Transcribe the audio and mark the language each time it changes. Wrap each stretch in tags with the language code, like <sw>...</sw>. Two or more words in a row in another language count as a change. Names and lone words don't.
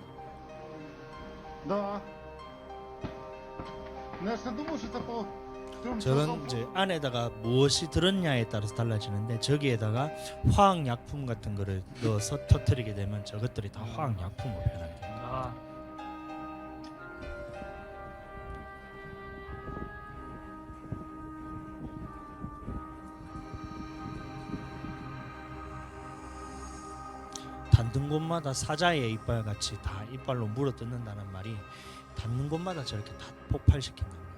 <ru>Да. Но я же думал, что это по</ru> <ko>저런 이제 안에다가 무엇이 들었냐에 따라서 달라지는데 저기에다가 화학 약품 같은 거를 넣어서 터뜨리게 되면 저것들이 다 화학 약품으로 변하게 됩니다. 닿는 곳마다 사자의 이빨 같이 다 이빨로 물어뜯는다는 말이 닿는 곳마다 저렇게 다 폭발시킨다는 거예요.</ko>